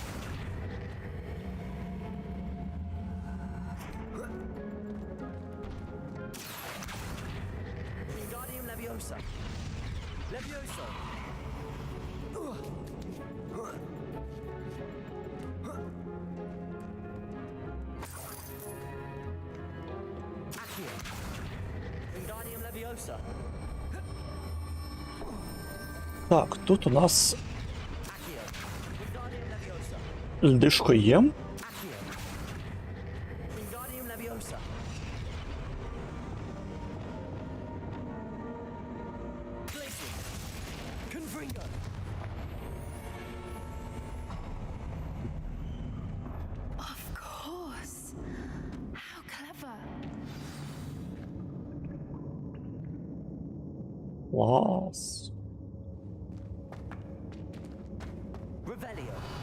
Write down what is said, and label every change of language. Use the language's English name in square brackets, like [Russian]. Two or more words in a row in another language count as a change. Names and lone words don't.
[Latin] Wingardium Leviosa. Levioso. Accio. Wingardium Leviosa. [Ukrainian] Так, тут у нас [Latin] Accio. Wingardium Leviosa. [Ukrainian] льдишко є. [Latin] Accio. Wingardium Leviosa. [English] Glacier. Confringo. Of course. How clever. [Ukrainian] Клас. [Latin] Revelio.